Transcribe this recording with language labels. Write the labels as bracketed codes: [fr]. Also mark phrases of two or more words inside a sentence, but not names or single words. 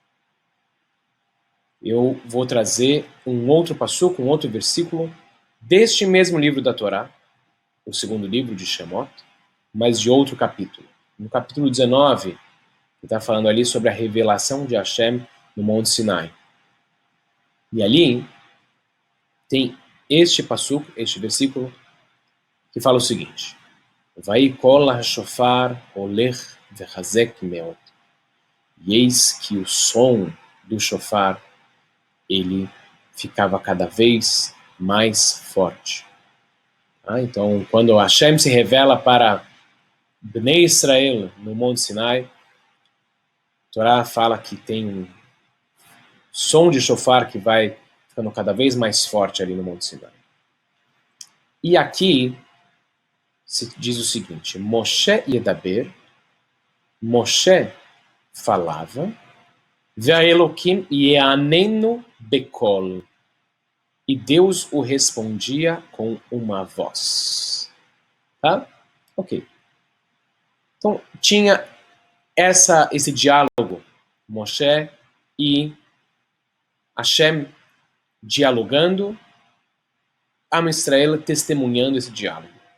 [pt] Eu vou trazer um outro passuco, um outro versículo deste mesmo livro da Torá, o segundo livro de Shemot, mas de outro capítulo. No capítulo 19, ele está falando ali sobre a revelação de Hashem no Monte Sinai. E ali tem este passuco, este versículo, que fala o seguinte: [he] ויהי קול השופר הולך וחזק מאד. [pt] E eis que o som do shofar, ele ficava cada vez mais forte. Então, quando Hashem se revela para Bnei Israel no Monte Sinai, a Torá fala que tem um som de shofar que vai ficando cada vez mais forte ali no Monte Sinai. E aqui se diz o seguinte: [he] משה ידבר, [pt] Moshe falava, [he] והאלהים יעננו בקול, [pt] e Deus o respondia com uma voz. Tá? Ok. Então, tinha esse diálogo, Moshe e Hashem dialogando, Am Israel testemunhando esse diálogo.